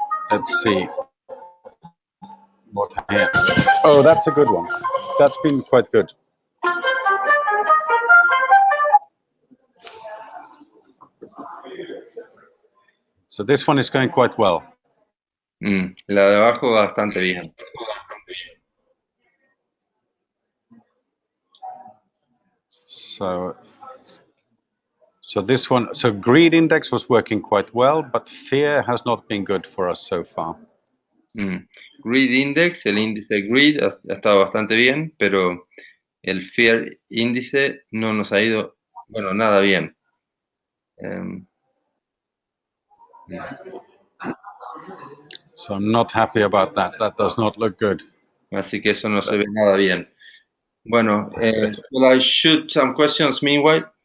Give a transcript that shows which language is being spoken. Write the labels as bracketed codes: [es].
[en] Let's see. What happened? Oh, that's a good one. That's been quite good. So this one is going quite well. [es] La de abajo bastante bien. [en] So this one, so greed index was working quite well, but fear has not been good for us so far. [es] Greed index, el índice greed ha estado bastante bien, pero el fear índice no nos ha ido, bueno, nada bien. [en] So I'm not happy about that. That does not look good. [es] Así que eso no se ve nada bien. Bueno, [en] will I shoot some questions meanwhile?